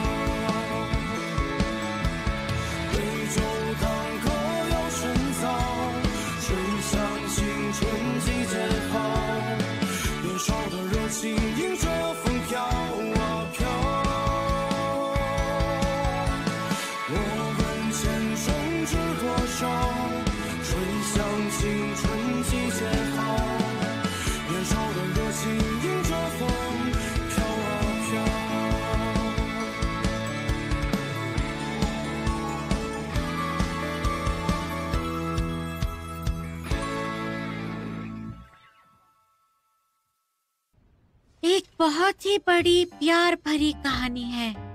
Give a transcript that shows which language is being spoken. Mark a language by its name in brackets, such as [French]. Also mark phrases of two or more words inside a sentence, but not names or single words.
[Chinese] 对酒当歌要深造，吹响青春季节号，年少的热情迎着风飘啊飘，我问前程知多少，吹响青春季节号，年少的热情迎着风飘啊飘。 [Hindi] एक बहुत ही बड़ी प्यार भरी कहानी है।